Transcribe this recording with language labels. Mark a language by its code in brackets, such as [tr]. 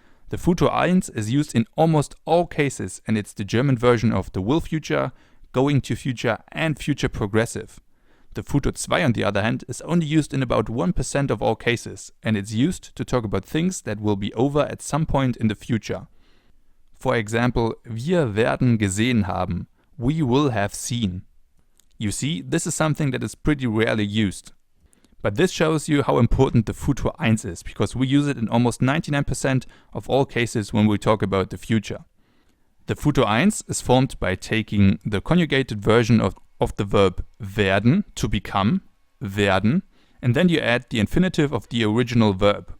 [en] The Futur 1 is used in almost all cases, and it's the German version of the will future, going to future, and future progressive. The Futur 2, on the other hand, is only used in about 1% of all cases, and it's used to talk about things that will be over at some point in the future. [de] For example, wir werden gesehen haben. [en] We will have seen. You see, this is something that is pretty rarely used. But this shows you how important the Futur 1 is, because we use it in almost 99% of all cases when we talk about the future. The Futur 1 is formed by taking the conjugated version of the verb werden, to become, werden, and then you add the infinitive of the original verb.